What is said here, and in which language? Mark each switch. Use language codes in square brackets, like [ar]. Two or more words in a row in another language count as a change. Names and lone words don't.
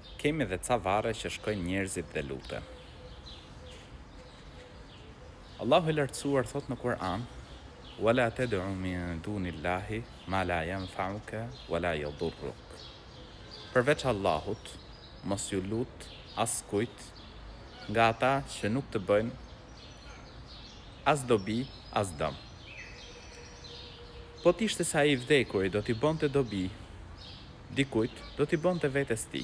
[sq] kemi edhe ca varre që shkojnë njerëzit dhe luten. Allahu i lartësuar thot në Kur'an: [ar] "Wala tad'u min dunillahi ma la yanfa'uka wala yadurruk." [sq] Përveç Allahut, mos ju lut askujt nga ata që nuk të bëjnë as dobi, as dëm. Po t'ishte sa i vdekuri do t'i bonte dobi dikujt, do t'i bonte vetes tij.